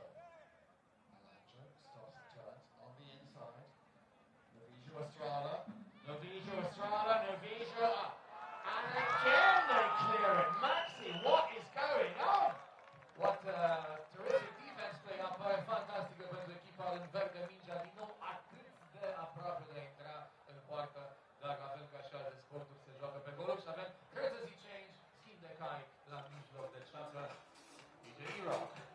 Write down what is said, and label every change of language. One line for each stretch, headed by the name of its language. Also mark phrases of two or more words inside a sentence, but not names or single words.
English: Alejandro stops and turns on the inside. Novijo Estrada. Novijo Estrada. Novijo. And again they clear it. Maxi, what is going on? What terrific defense play up,
Romanian: fantastică pentru echipa în verde, mingea din nou atât de aproape de a intra în poartă, dacă avem ca și alte sporturi se joacă pe goluri și avem
English: courtesy change,
Romanian: schimb de cai la mijloc de ceață, DJ Rock.